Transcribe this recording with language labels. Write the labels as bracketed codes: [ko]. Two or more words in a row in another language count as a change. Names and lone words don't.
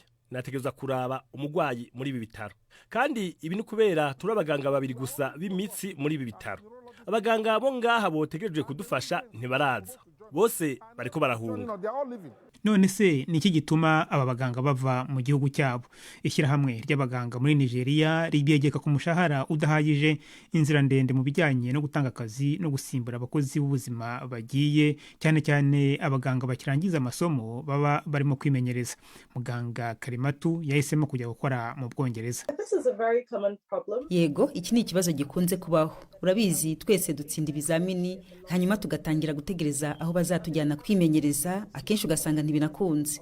[rn] Nategereza kuraba umugwayi muri ibi bitaro, kandi ibi ni kubera turi abaganga 2 gusa b'imitsi muri ibi bitaro. Abaganga bo ngaha botegereje kudufasha ntibaraza, bose bariko barahunga. [rw] None se ni iki gituma aba baganga bava mu gihugu cyabo? Ishyirahamwe ry'abaganga muri Nigeria ribyegeka ku mushahara udahagije, inzira ndende mu bijyanye no gutanga akazi no gusimbura abakozi b'ubuzima bagiye, cyane cyane abaganga bakirangiza amasomo baba barimo kwimenyereza. Muganga Karimatu yahisemo kujya gukora mu Bwongereza. Yego, iki ni ikibazo gikunze kubaho. Urabizi, twese dutsinda ibizamini hanyuma tugatangira gutegereza aho bazatujyana kwimenyereza, akenshi ugasanga ntibinakunze.